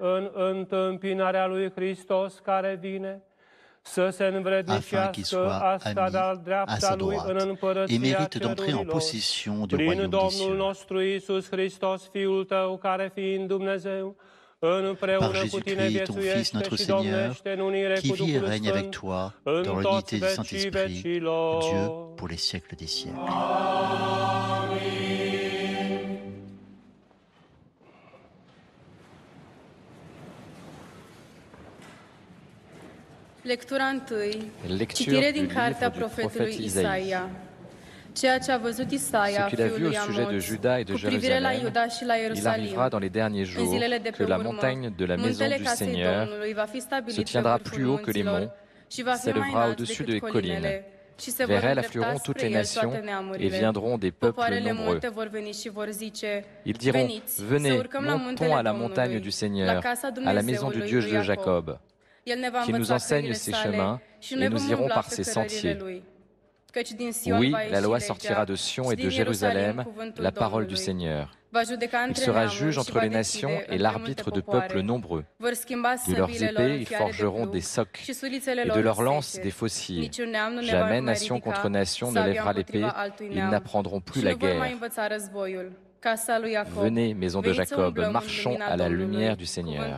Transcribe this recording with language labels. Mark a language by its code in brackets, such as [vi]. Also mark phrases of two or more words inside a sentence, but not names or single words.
[fr] afin qu'il soit admis à sa droite et mérite d'entrer en possession du royaume des cieux. Par Jésus-Christ, ton Fils, notre Seigneur, qui vit et règne avec toi dans l'unité du Saint-Esprit, Dieu pour les siècles des siècles. [ro] Lectura întâi, [fr] Lecture [ro] citire [fr] du [ro] din [fr] livre [ro] cartea [fr] du [ro] profetului [fr] prophète Isaïe. [ro] Isaia. Ceea ce a văzut Isaia, [fr] Ce qu'il a vu [ro] fiul [fr] au [ro] lui [fr] sujet de [ro] Amoz, [fr] Juda et de [ro] cu privire la [fr] Jérusalem, [ro] Iuda și la [fr] il [ro] Ierusalim, [fr] arrivera dans les derniers [ro] în [fr] jours [ro] zilele de pe [fr] que la [ro] urmă, [fr] montagne de la maison [ro] muntele [fr] du [ro] casei [fr] Seigneur [ro] Domnului va fi se stabilit pe [fr] tiendra [ro] vârful [fr] plus haut que les monts, [ro] munților și va fi mai [fr] s'élèvera [ro] înalt [fr] au-dessus [ro] decât [fr] des collines. [ro] colinele. Și se vor [fr] Vers elle [ro] îndrepta [fr] afflueront toutes [ro] spre [fr] les [ro] el [fr] nations [ro] toate [fr] et [ro] neamurile. [fr] viendront des peuples [ro] Popoarele [fr] nombreux. [ro] multe vor veni și vor zice, [fr] Ils diront, [ro] veniți, să [fr] venez, [ro] urcăm la [fr] montons [ro] muntele [fr] à la montagne [ro] Domnului, [fr] du [ro] la [fr] Seigneur, [ro] casa [fr] à la maison du [ro] Dumnezeului [fr] Dieu [ro] lui [fr] de [ro] Iacob. [fr] Jacob, [ro] El ne va [fr] qu'il nous [ro] învăța [fr] enseigne [ro] căile [fr] ses [ro] sale [fr] chemins [ro] și [fr] et [ro] noi [fr] nous [ro] vom [fr] irons [ro] umbla [fr] par [ro] pe [fr] ses [ro] cărările [fr] sentiers. [ro] lui. Căci din Sion [fr] Oui, [ro] va [fr] la [ro] ieși [fr] loi [ro] legea [fr] sortira de Sion [ro] și [fr] et de [ro] din Ierusalim [fr] Jérusalem, [ro] cuvântul [fr] la parole du [ro] Domnului. [fr] Seigneur. Il sera juge entre les nations et l'arbitre de peuples nombreux. De leurs épées, ils forgeront des socs, et de leurs lances, des faucilles. Jamais nation contre nation ne lèvera l'épée, ils n'apprendront plus la guerre. Venez, maison de Jacob, marchons à la lumière du Seigneur.